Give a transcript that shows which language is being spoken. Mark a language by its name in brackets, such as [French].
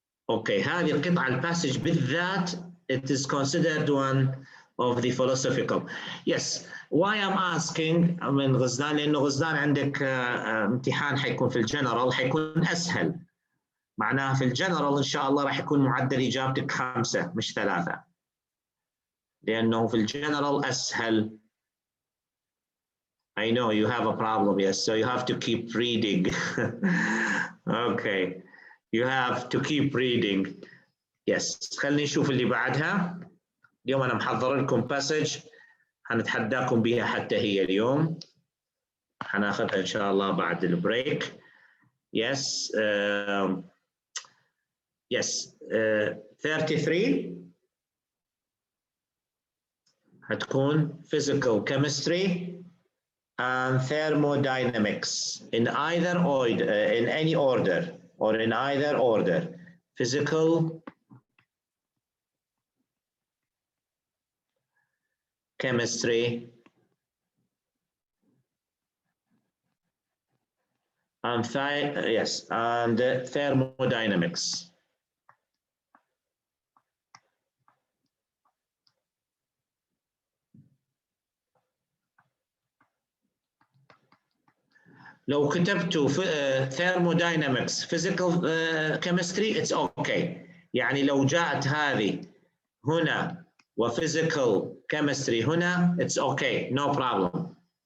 [English] Okay, [Arabic] هذه القطعة الباسج بالذات, [English] it is considered one of the philosophical. Yes, why I'm asking [Arabic] من غزلان, لأنه غزلان عندك امتحان حيكون في الجنرال حيكون أسهل. معناها في الجنرال إن شاء الله راح يكون معدل إجابتك 5 مش 3. لأنه في الجنرال أسهل. [English] I know you have a problem, yes, so you have to keep reading. Okay, you have to keep reading. [Arabic] Yes, خليني نشوف اللي بعدها. اليوم أنا محضر لكم باسج حنتحداكم بها حتى هي اليوم. حناخذها إن شاء الله بعد البريك. [English] Yes, yes, 33 هتكون physical chemistry and thermodynamics in either order, in any order, or in either order. Physical chemistry and and thermodynamics. [Arabic] لو كتبتوا [English] thermodynamics physical chemistry it's okay. [Arabic] يعني لو جاءت هذه هنا وphysical chemistry هنا [English] it's okay, no problem.